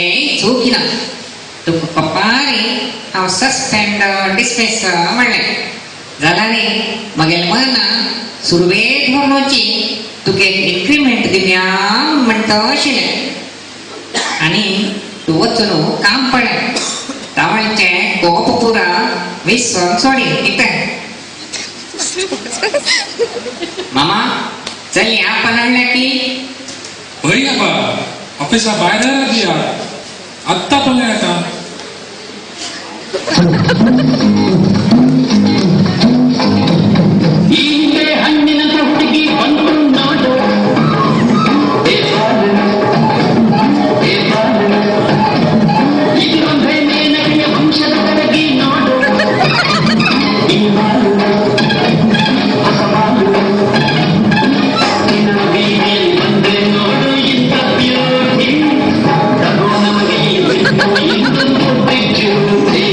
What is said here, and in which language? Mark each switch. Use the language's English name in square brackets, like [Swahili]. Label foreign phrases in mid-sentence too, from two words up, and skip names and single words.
[Konkani] चूकिना तू पप्पारी हांव [English] suspend dismiss [Konkani] म्हणले जाल्यार मगेल मना सुरवेक म्हणूची तुगे इन्क्रिमेंट दिवया म्हणटा आशिल्लें आनी तू वचून काम पडलें तावळचे कोप पुरा विसरून सोडी कितें मामा चल या पनाडल्या की भई आबा ऑफिसा भायर दिया आत्ता पण येता [Kannada] ಹಿಂದೆ ಹಣ್ಣಿನ ಹುಡುಗಿ ಬಂತು ನೋಡು ಇದೊಂದೇ ಮೇನಕೆಯ ವಂಶದ ಕರಗಿ ನೋಡು ಬೀದಿಯಲ್ಲಿ ಬಂದೆ ನೋಡು ಇಂಥ ಬ್ಯೂಟಿ ತಗೋ ನಮಗೆ ಇಂದೊಂದು ಬ್ರಿಡ್ಜು